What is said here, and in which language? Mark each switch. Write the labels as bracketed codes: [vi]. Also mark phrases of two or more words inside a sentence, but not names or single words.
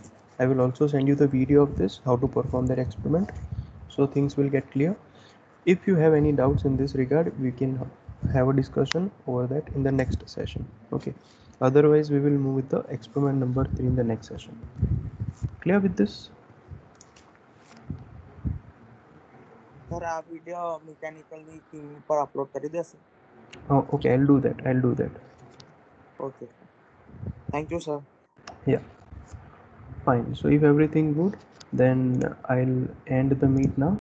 [en] I will also send you the video of this, how to perform that experiment, so things will get clear. If you have any doubts in this regard, we can have a discussion over that in the next session. Okay, otherwise we will move with the experiment number 3 in the next session. Clear with this? [gu] સર આ વિડિયો મિકેનિકલની ટીમ પર અપલોડ કરી દેશે. [en] Oh, okay, I'll do that. Okay, thank you sir. Yeah, fine. So if everything good, then I'll end the meet now.